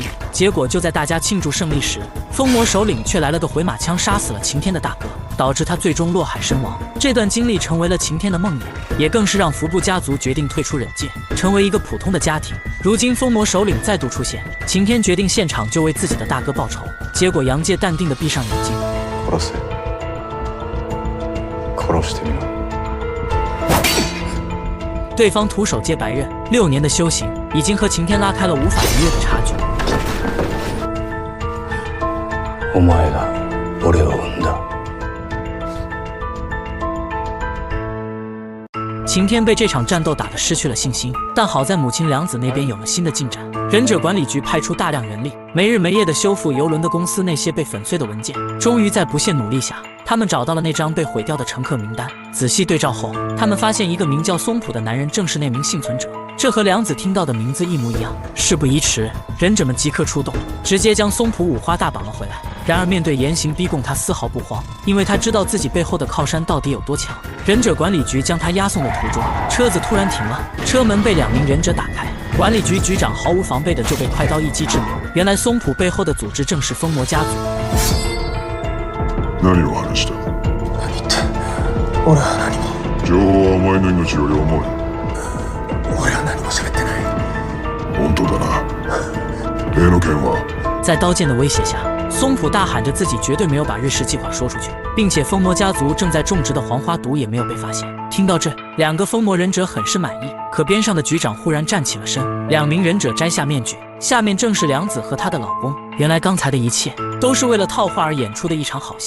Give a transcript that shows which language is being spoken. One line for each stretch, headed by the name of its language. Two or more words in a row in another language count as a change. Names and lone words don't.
Chinese: 结果就在大家庆祝胜利时，疯魔首领却来了个回马枪，杀死了晴天的大哥，导致他最终落海身亡。这段经历成为了晴天的梦魇，也更是让服部家族决定退出忍界，成为一个普通的家庭。如今疯魔首领再度出现，晴天决定现场就为自己的大哥报仇。结果杨介淡定地闭上眼睛。
Japanese: 殺してみろ。
Chinese: 对方徒手接白刃，6年的修行已经和晴天拉开了无法逾越的差距。
Japanese: お前が俺を生んだ。
Chinese: 晴天被这场战斗打得失去了信心，但好在母亲良子那边有了新的进展。忍者管理局派出大量人力，没日没夜地修复邮轮的公司那些被粉碎的文件。终于在不懈努力下，他们找到了那张被毁掉的乘客名单。仔细对照后，他们发现一个名叫松浦的男人正是那名幸存者，这和良子听到的名字一模一样。事不宜迟，忍者们即刻出动，直接将松浦五花大绑了回来。然而面对严刑逼供，他丝毫不慌，因为他知道自己背后的靠山到底有多强。忍者管理局将他押送的途中，车子突然停了，车门被2名忍者打开，管理局局长毫无防备的就被快刀一击致命。原来松浦背后的组织正是疯魔家族。
Japanese: 何を話した？何言って？俺は何も。情報はお前の命より重い。俺は何も喋ってない。本当だな。例の件は？
Chinese: 在刀剑的威胁下，松浦大喊着自己绝对没有把日式计划说出去， 并且疯魔家族正在种植的黄花毒也没有被发现。听到这，两个疯魔忍者很是满意。可边上的局长忽然站起了身，两名忍者摘下面具，下面正是良子和她的老公。原来刚才的一切都是为了套话而演出的一场好戏。